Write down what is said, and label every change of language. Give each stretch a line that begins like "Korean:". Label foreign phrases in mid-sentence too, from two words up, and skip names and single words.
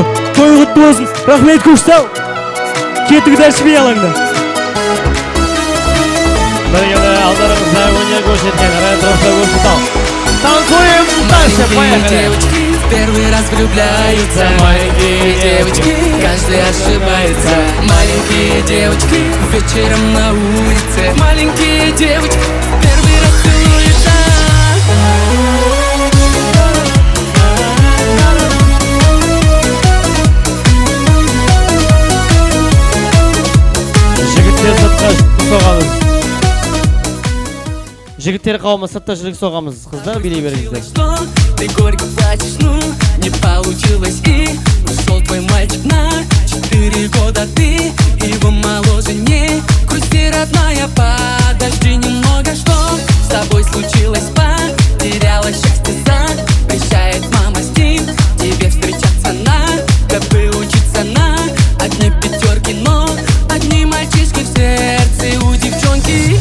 Kazakh: Той құтты болсын. Рахмет Көкшетау. Кеттік дәршібей алаңда. Біргелі алдарыңызда өнер көрсеткен ретро Көкшетау.
Russian: Танцуем дальше, поехали. Девочки в первый раз влюбляются. Маленькие девочки, каждый ошибается. Маленькие девочки вечером на улице. Маленькие девочки первый раз целуются.
Kazakh: Жігіттер қауымы сыртта жүрек соғамыз. Қыздар билей беріңіздер.
Russian: Ты горько плачешь, ну не получилось и ушел твой мальчик на 4 года. Ты его моложе, не грусти, родная, подожди немного, что с тобой случилось, потеряла счастье, запрещает мама с ним тебе встречаться, надо бы учиться на одни пятерки, но одни мальчишки в сердце у девчонки.